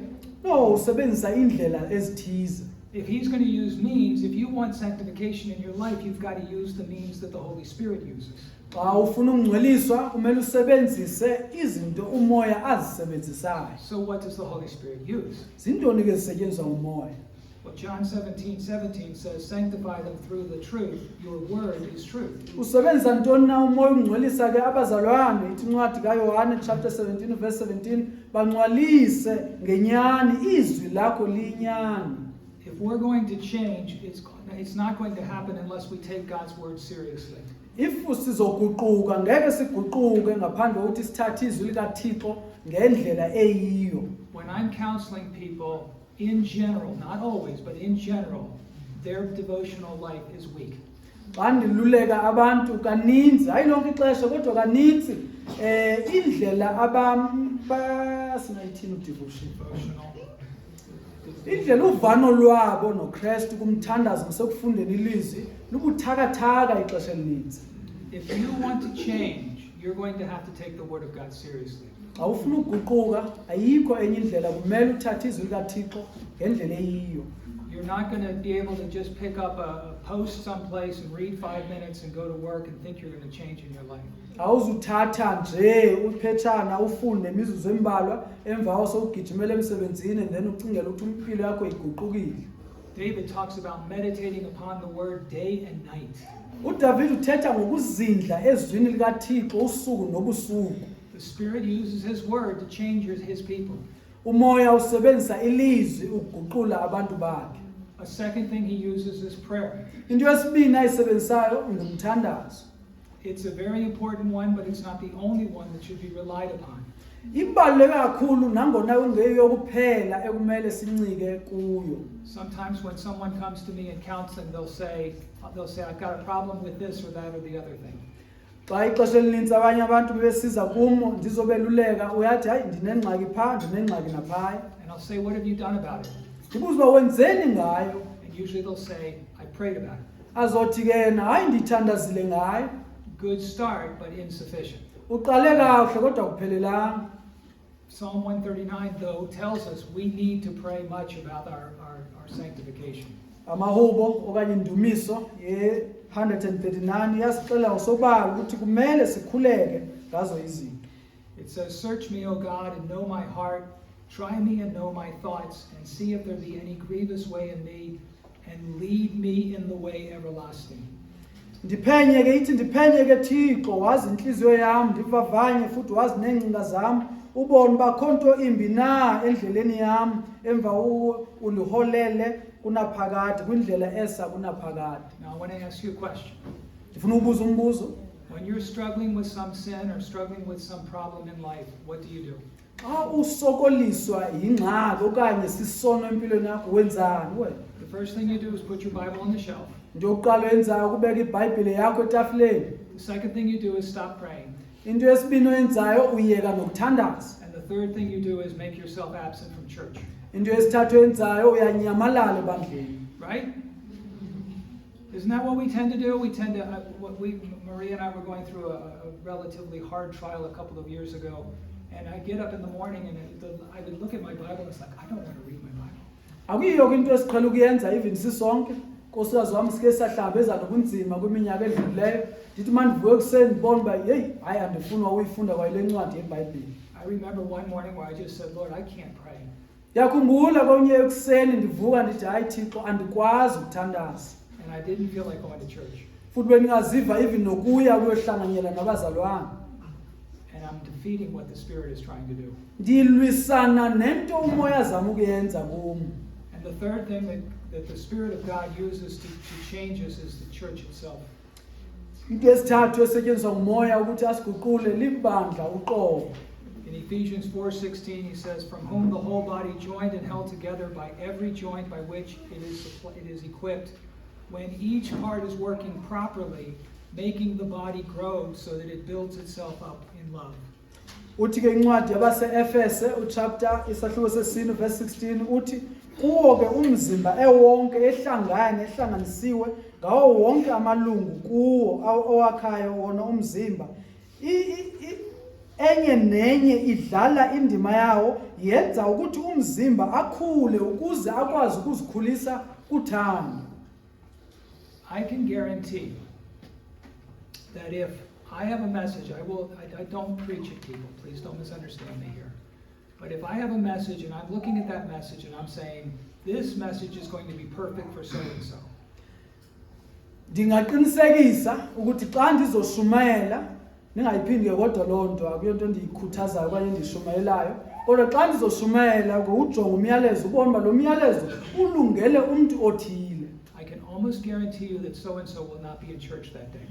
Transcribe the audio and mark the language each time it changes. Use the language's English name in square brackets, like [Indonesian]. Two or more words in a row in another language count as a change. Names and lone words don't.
[English] No, [Xhosa] usebenzisa indlela ezithize. [English] If he's going to use means, if you want sanctification in your life, you've got to use the means that the Holy Spirit uses. [Xhosa] Xa ufuna ukungcweliswa kumele usebenzise izinto umoya azisebenzisayo. [English] So what does the Holy Spirit use? [Xhosa] Zintoni ke zisetyenziswa ngumoya? [English] Well, John 17:17 says, sanctify them through the truth. Your word is truth. [Xhosa] Usebenzisa ntoni na umoya ungcwelisa ke abazalwane ithi incwadi kaYohane [English] chapter 17 verse 17 [Xhosa] bangcwalise ngenyani izwi lakho linyani. [English] If we're going to change, it's not going to happen unless we take God's word seriously. [Xhosa] If sizoguquka ngeke siguquke ngaphandle kokuthi sithathe izwi likaThixo ngendlela eyiyo. [English] When I'm counseling people in general, not always, but in general, their devotional life is weak. [Xhosa] Xa ndiluleka abantu kaninzi hayi lonke ixesha kodwa kaninzi indlela sinayithini udevotion. Indlela uvano lwabo noKristu kumthandazo nasekufundeni ilizwi lubuthakathaka ixesha elininzi. [English] If you want to change, you're going to have to take the word of God seriously. [Xhosa] Xa ufuna ukuguquka ayikho enye indlela kumele uthathe izwi likaThixo ngendlela eyiyo. [English] You're not going to be able to just pick up a post someplace and read 5 minutes and go to work and think you're going to change in your life. [Xhosa] Awuzuthatha nje uphethana ufunde imizuzu embalwa emva kwaso ugijimela emsebenzini [English] and then [Xhosa] ucingela ukuthi impilo yakho iguqukile. [English] David talks about meditating upon the word day and night. [Xhosa] uDavid uthetha ngokuzindla ezwini likaThixo usuku nobusuku. [English] The Spirit uses His word to change His people. [Xhosa] Umoya usebenzisa ilizwi ukuguqula abantu bakhe. [English] A second thing He uses is prayer. [Xhosa] Into yesibini ayisebenzisayo ngumthandazo. [English] It's a very important one, but it's not the only one that should be relied upon. [Xhosa] Ibaluleke kakhulu nangona kungeyokuphela ekumele sincike kuyo. [English] Sometimes when someone comes to me in counseling, they'll say, I've got a problem with this or that or the other thing. [Xhosa] Xa ixesha elinintsi abanye abantu besiza kumo ndizobeluleka uyathi hayi ndinengxaki phaa ndinengxaki naphaya. [English] And I'll say, what have you done about it? [Xhosa] Ndibuza uba wenzeni ngayo. [English] And usually they'll say, I prayed about it. [Xhosa] Azothi ke yena hayi ndithandazile ngayo. [English] Good start, but insufficient. [Xhosa] Uqale kahle kodwa kuphelelanga. [English] Psalm 139, though, tells us we need to pray much about our sanctification. [Xhosa] Amahubo okanye indumiso ye 139 yasixela usobala ukuthi kumele sikhuleke ngazo izinto. [English] It says, search me, O God, and know my heart. Try me and know my thoughts, and see if there be any grievous way in me, and lead me in the way everlasting. [Xhosa] Ndiphenye ke ithi ndiphenye ke Thixo wazi inhliziyo yami ndivavanye futhi wazi nengcinga zami ubone bakho nto imbi na endleleni yami emva uliholele kunaphakade kwindlela esa kunaphakade. [English] Now I want to ask you a question. [Xhosa] Ndifuna ukubuza umbuzo. [English] When you're struggling with some sin or struggling with some problem in life, what do you do? [Xhosa] Xa usokoliswa yingxaki okanye sisono empilweni yakho wenzani wena? [English] The first thing you do is put your Bible on the shelf. [Xhosa] Into yokuqala oyenzayo ukubeka iBhayibhile yakho etafuleni. [English] The second thing you do is stop praying. [Xhosa] Into yesibini oyenzayo uyeka nokuthandaza. [English] And the third thing you do is make yourself absent from church. [Xhosa] Into yesithathu oyenzayo uyanyamalala ebandleni. [English] Right? Isn't that what we tend to do? We tend to, Maria and I were going through a relatively hard trial a couple of years ago. And I get up in the morning and I would look at my Bible and it's like, I don't want to read my Bible. [Xhosa] Akuyiyo into esiqhela ukuyenza even sisonke. Nkosikazi wami sike sahlangabeza nobunzima kwiminyaka edlulileyo. Ndithi mandivuke ekuseni ndibone uba hey hayi andifuna uyifunda kwayile ncwadi yeBhayibhile. [English] I remember one morning where I just said, Lord, I can't pray. [Xhosa] Yakhumbula konye ekuseni ndivuka ndithi hayi Thixo andikwazi ukuthandaza. [English] And I didn't feel like going to church. [Xhosa] Futhi bengingaziva even nokuya kuyohlanganyela nabazalwane. [English] And I'm defeating what the Spirit is trying to do. [Xhosa] Ndilwisana nento umoya zama ukuyenza kum. [English] And the third thing that the Spirit of God uses to change us is the church itself. [Xhosa] Into esithathu esetyenziswa ngumoya ukuthi asiguqule libandla uqobo. [English] In Ephesians 4:16 he says, from whom the whole body joined and held together by every joint by which it is equipped, when each part is working properly, making the body grow so that it builds itself up in love. [Xhosa] Uthi ke incwadi yabase-Efese uchapter isahluko sesine verse 16 uthi kuwo ke umzimba ewonke ehlanganisiwe ngawo wonke amalungu kuwo owakhayo wona umzimba enye nenye idlala indima yawo yenza ukuthi umzimba akhule ukuze akwazi ukuzikhulisa kuthando. [English] I can guarantee that if I have a message, I don't preach at people, please don't misunderstand me here. But if I have a message and I'm looking at that message and I'm saying, this message is going to be perfect for so and so. [Xhosa] Ndingaqinisekisa ukuthi xa ndizoshumayela ningayiphindi kodwa loo nto akuyonto endiyikhuthazayo okanye endishumayelayo kodwa xa ndizoshumayela ujonga umyalezo ubone uba lo myalezo ulungele umntu othile. [English] I can almost guarantee you that so and so will not be in church that day.